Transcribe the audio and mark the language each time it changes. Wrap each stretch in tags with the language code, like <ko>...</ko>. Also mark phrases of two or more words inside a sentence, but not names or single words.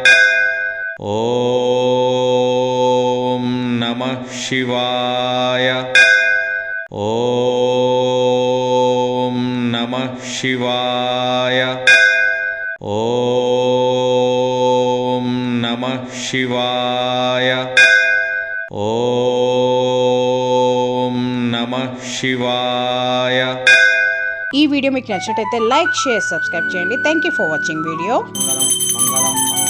<sa>ॐ नमः शिवाय ॐ नमः शिवाय ॐ नमः शिवाय ॐ नमः शिवाय।</sa> <te>ఈ వీడియో మీకు నచ్చినట్లయితే</te> <en>like share subscribe</en> <te>చేయండి.</te> <en>Thank you for watching video.</en> <te>మంగళం</te>